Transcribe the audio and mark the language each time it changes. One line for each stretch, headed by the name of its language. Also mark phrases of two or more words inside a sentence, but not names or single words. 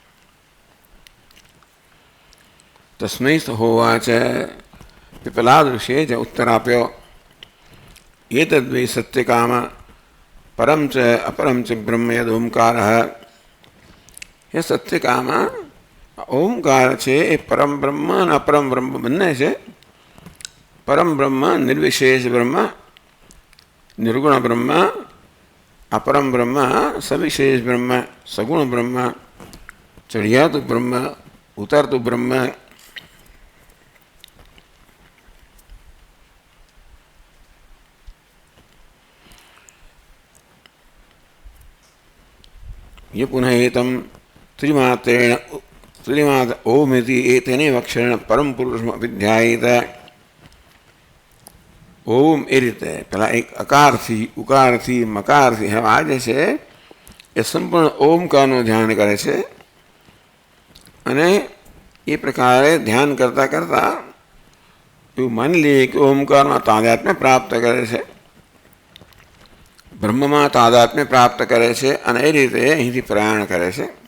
Sanskrit: તસ્મૈ સ હોવાચ,
Gujarati: પિપ્પલાદ ઋષિએ જે ઉત્તર આપ્યો,
Sanskrit: એતદ્વૈ સત્યકામ પરમ ચ અપરમ ચ બ્રહ્મ યદ ઓમકારઃ.
Gujarati: એ સત્યકામ ઓમકાર છે એ પરમ બ્રહ્મ અને અપરમ બ્રહ્મ બંને છે. પરમ બ્રહ્મ નિર્વિશેષ બ્રહ્મ, નિર્ગુણ બ્રહ્મ, અપરમ બ્રહ્મ સવિશેષ બ્રહ્મ, સગુણ બ્રહ્મ, ચઢિયાતું બ્રહ્મ, ઊતરતું બ્રહ્મ.
Sanskrit: ये पुनः एतम त्रिमात्रेण त्रिमात ओमिति एतेनेव अक्षरेण परम पुरुषम अभिध्यायेत.
Gujarati: ઓમ એ રીતે પેલા એક અકારથી ઉકારથી મકારથી હવે આ જે છે એ સંપૂર્ણ ઓમકારનું ધ્યાન કરે છે અને એ પ્રકારે ધ્યાન કરતાં કરતાં એવું માની લઈએ કે ઓમકારમાં તાદાત્મ્ય પ્રાપ્ત કરે છે, બ્રહ્મમાં તાદાત્મ્ય પ્રાપ્ત કરે છે અને એ રીતે અહીંથી પ્રયાણ કરે છે.